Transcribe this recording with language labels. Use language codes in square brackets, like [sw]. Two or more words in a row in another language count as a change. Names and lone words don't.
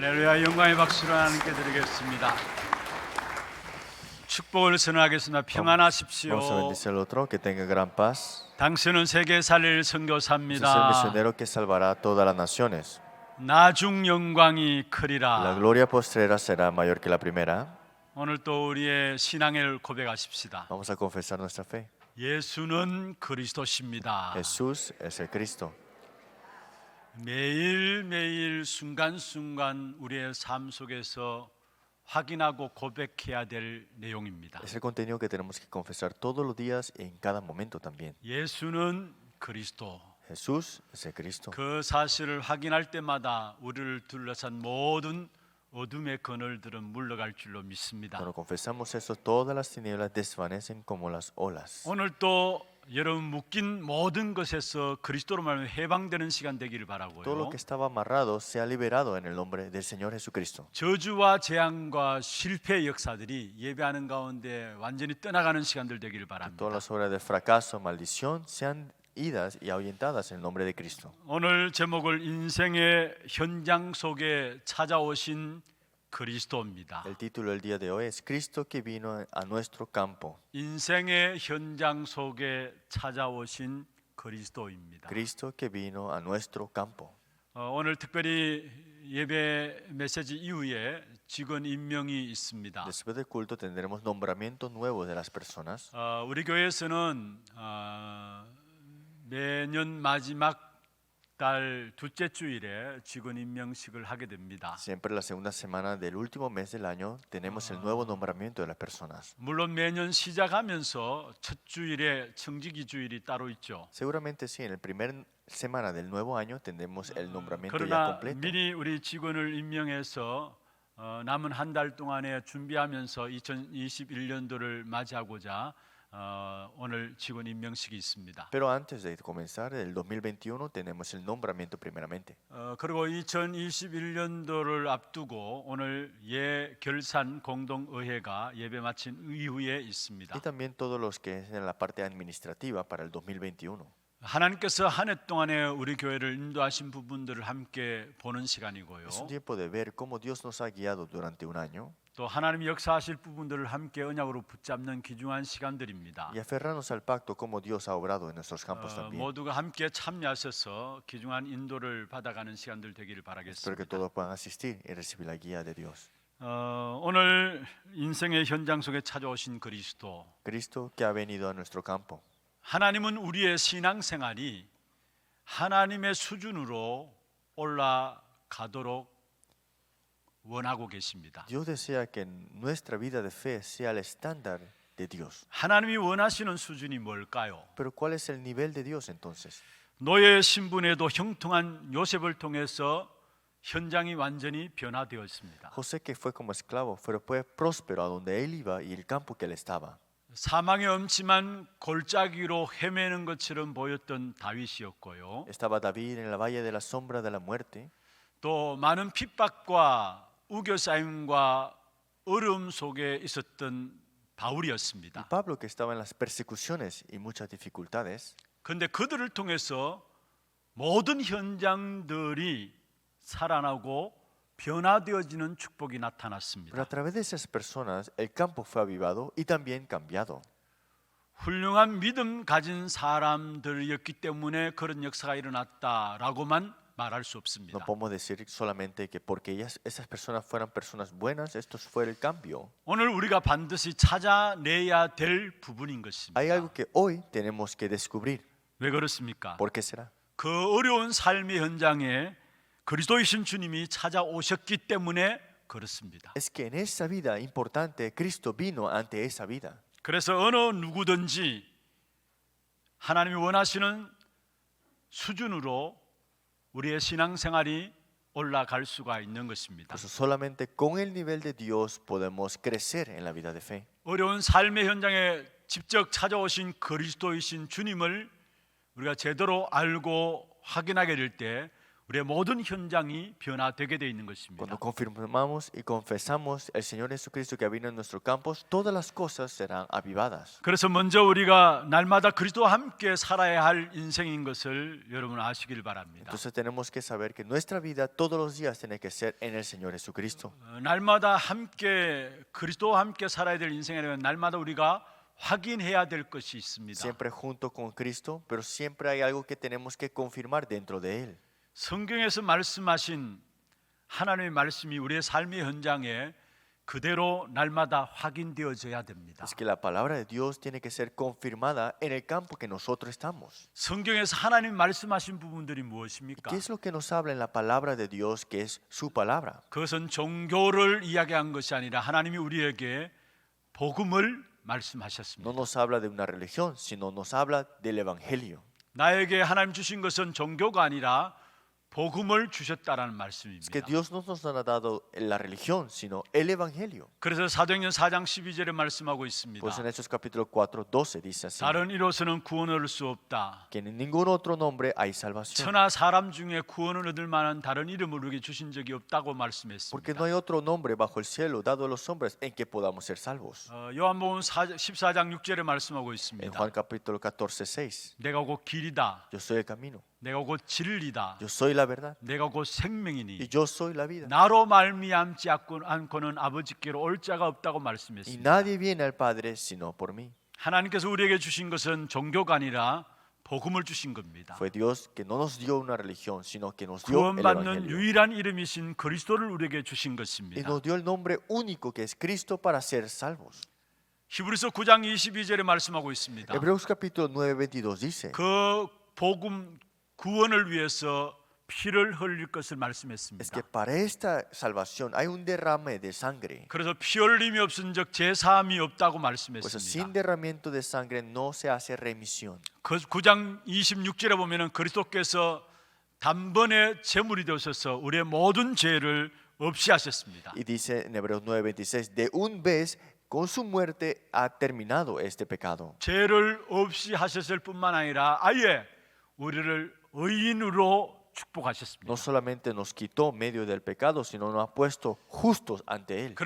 [ko] 할렐루야, 영광의 박수를 하나님께 드리겠습니다. 축복을 선언하겠습니다. 평안하십시오. [es] Vamos a bendecir al otro, que tenga gran paz. [ko] 당신은 세계 살릴 [es] Usted es el [ko] 선교사입니다. [es] misionero que salvará a todas las naciones. [ko] 나중 영광이 [es] La [ko] 크리라. [es] gloria postrera será mayor que la primera. [ko] 오늘 또 우리의 신앙을 고백하십시다. [es] Vamos a confesar nuestra fe. [ko] 예수는 그리스도십니다. [es] Jesús es el Cristo. [ko] 매일매일 순간순간 우리의 삶 속에서 확인하고 고백해야 될 내용입니다. [es] Es el contenido que tenemos que confesar todos los días y en cada momento también. [ko] 예수는 그리스도. [es] Jesús es el Cristo. [ko] 그 사실을 확인할 때마다 우리를 둘러싼 모든 어둠의 그늘들은 물러갈 줄로 믿습니다. [es] Cuando confesamos eso, todas las tinieblas desvanecen como las olas. [ko] 오늘 또 여러분 묶인 모든 것에서 그리스도로 말하면 해방되는 시간 되기를 [es] Todo lo [ko] 바라고요. [es] que estaba amarrado sea liberado en el nombre del Señor Jesucristo. [ko] 저주와 재앙과 실패의 역사들이 예배하는 가운데 완전히 떠나가는 시간들 되기를 바랍니다. [es] Todas las obras de fracaso, maldición, sean idas y ahuyentadas en el nombre de Cristo. [ko] 오늘 제목을 인생의 현장 속에 찾아오신 그리스도입니다. [es] El título del día de hoy es Cristo que vino a nuestro campo. [ko] 인생의 현장 속에 찾아오신 그리스도입니다. [es] Cristo que vino a nuestro campo. [ko] 오늘 특별히 예배 메시지 이후에 직원 임명이 있습니다. [es] Después del culto tendremos nombramientos nuevos de las personas. [ko] 우리 교회에서는 매년 마지막 달 둘째 주일에 직원 임명식을 하게 됩니다. [es] Siempre la segunda semana del último mes del año tenemos el nuevo nombramiento de las personas. [ko] 물론 매년 시작하면서 첫 주일에 청지기 주일이 따로 있죠. [es] Seguramente sí, en el primer semana del nuevo año tendremos el nombramiento ya [ko] 그러나 [es] completo. [ko] 미리 우리 직원을 임명해서 남은 한 달 동안에 준비하면서 2021년도를 맞이하고자 오늘 직원 임명식이 있습니다. [es] Pero antes de comenzar el 2021 tenemos el nombramiento primeramente. [ko] 그리고 2021년도를 앞두고 오늘 예결산 공동의회가 예배 마친 이후에 있습니다. [es] Y también todos los que es en la parte administrativa para el 2021. [ko] 하나님께서 한 해 동안에 우리 교회를 인도하신 부분들을 함께 보는 시간이고요. [es] Es un tiempo de ver cómo Dios nos ha guiado durante un año [ko] 또 하나님이 역사하실 부분들을 함께 언약으로 붙잡는 귀중한 시간들입니다. [es] y aferrarnos al pacto como Dios ha obrado en nuestros campos también. [ko] 모두가 함께 참여하셔서 귀중한 인도를 받아가는 시간들 되기를 [es] Espero que [ko] 바라겠습니다. [es] todos puedan asistir y recibir la guía de Dios. [ko] 오늘 인생의 현장 속에 찾아오신 그리스도. [es] Cristo que ha venido a nuestro campo. [ko] 하나님은 우리의 신앙생활이 하나님의 수준으로 올라가도록 원하고 계십니다. [es] Dios desea que nuestra vida de fe sea el estándar de Dios. [ko] 하나님이 원하시는 수준이 뭘까요? [es] Pero ¿cuál es el nivel de Dios entonces? [ko] 노예 신분에도 형통한 요셉을 통해서 현장이 완전히 변화되었습니다. [es] José que fue como esclavo, pero fue próspero a donde él iba y el campo que él estaba. [ko] 사망의 엄침한 골짜기로 헤매는 것처럼 보였던 다윗이었고요. [es] Estaba David en el valle de la sombra de la muerte. [ko] 또 많은 핍박과 우겨싸임과 어려움 속에 있었던 바울이었습니다. [es] Y Pablo que estaba en las persecuciones y muchas dificultades. [ko] 그런데 그들을 통해서 모든 현장들이 살아나고 변화되어지는 축복이 [es] Pero [ko] 나타났습니다. [es] a través de esas personas el campo fue avivado y también cambiado. [ko] 훌륭한 믿음 가진 사람들이었기 때문에 그런 역사가 일어났다라고만 말할 수 [es] No [ko] 없습니다. [es] podemos decir solamente que porque esas personas fueran personas buenas, esto fue el cambio. [ko] 오늘 우리가 반드시 찾아내야 될 부분인 것입니다. [es] Hay algo que hoy tenemos que descubrir. [ko] 왜 그렇습니까? [es] ¿Por qué será? [ko] 그 어려운 삶의 현장에 그리스도이신 주님이 찾아오셨기 때문에 그렇습니다. [es] Es que en esa vida importante Cristo vino ante esa vida. [ko] 그래서 어느 누구든지 하나님이 원하시는 수준으로 우리의 신앙생활이 올라갈 수가 있는 것입니다. [es] Por eso solamente con el nivel de Dios podemos crecer en la vida de fe. [ko] 어려운 삶의 현장에 직접 찾아오신 그리스도이신 주님을 우리가 제대로 알고 확인하게 될 때 우리의 모든 현장이 변화되게 되어 있는 [es] Cuando [ko] 것입니다. [es] confirmamos y confesamos el Señor Jesucristo que vino en nuestros campos, todas las cosas serán avivadas. [ko] 그래서 먼저 우리가 날마다 그리스도와 함께 살아야 할 인생인 것을 여러분 아시길 바랍니다. [es] Entonces tenemos que saber que nuestra vida todos los días tiene que ser en el Señor Jesucristo. [ko] 날마다 함께 그리스도와 함께 살아야 될 인생이라면 날마다 우리가 확인해야 될 것이 있습니다. [es] Siempre junto con Cristo, pero siempre hay algo que tenemos que confirmar dentro de Él. [ko] 성경에서 말씀하신 하나님의 말씀이 우리의 삶의 현장에 그대로 날마다 확인되어져야 됩니다. [es] Es que la palabra de Dios tiene que ser confirmada en el campo que nosotros estamos. [ko] 성경에서 하나님 말씀하신 부분들이 무엇입니까? [es] ¿Qué es lo que nos habla en la palabra de Dios, que es su palabra? [ko] 그것은 종교를 이야기한 것이 아니라 하나님이 우리에게 복음을 말씀하셨습니다. [es] No nos habla de una religión, sino nos habla del Evangelio. [ko] 나에게 하나님 주신 것은 종교가 아니라 복음을 주셨다라는 [es] Es [ko] 말씀입니다. [es] que Dios no nos ha dado la religión, sino el Evangelio. [ko] 그래서 사도행전 4장 12절에 말씀하고 있습니다. [es] Pues en Hechos capítulo 4, 12 dice así, [ko] 다른 이로서는 구원을 얻을 수 없다. [es] que en ningún otro nombre hay salvación. [ko] 천하 사람 중에 구원을 얻을 만한 다른 이름을 우리에게 주신 적이 없다고 [es] Porque [ko] 말씀했습니다. [es] no hay otro nombre bajo el cielo dado a los hombres en que podamos ser salvos. [ko] 요한복음 14장 6절에 말씀하고 [es] En [ko] 있습니다. [es] Juan capítulo 14, 6, [ko] 내가 곧 길이다. [es] yo soy el camino, [ko] 내가 곧 진리다. [es] yo soy la verdad [ko] 내가 곧 [es] y [ko] 생명이니 [es] yo soy la vida. [ko] 나로 말미암지 않고는 아버지께로 올 자가 없다고 [es] Y [ko] 말씀했습니다. [es] nadie viene al Padre sino por mí. [ko] 하나님께서 우리에게 주신 것은 종교가 아니라 복음을 주신 겁니다. [es] Fue Dios que no nos dio una religión, sino que nos dio el [ko] 구원받는 [es] Evangelio. [ko] 유일한 이름이신 그리스도를 우리에게 주신 [es] Y [ko] 것입니다. [es] nos dio el nombre único que es Cristo para ser salvos. [ko] 히브리서 9장 22절에 말씀하고 있습니다. [es] Hebreos capítulo 9, 22 dice [ko] 그 복음 구원을 위해서 피를 흘릴 것을 [es] es [ko] 말씀했습니다. [es] que para esta salvación hay un derrame de sangre. [ko] 그래서 피 흘림이 없은즉 제사함이 없다고 [es] Pues sin [ko] 말씀했습니다. [es] derramamiento de sangre no se hace remisión. [ko] 그 9장 26절에 보면은 그리스도께서 단번에 제물이 되셔서 우리의 모든 죄를 없이 하셨습니다. [es] Y dice en Hebreos 9:26, de un vez con su muerte ha terminado este pecado. [ko] 죄를 없이 하셨을 뿐만 아니라 아예 우리를 의인으로 축복하셨습니다. [es] No solamente nos quitó medio del pecado, sino nos ha puesto justos ante Él.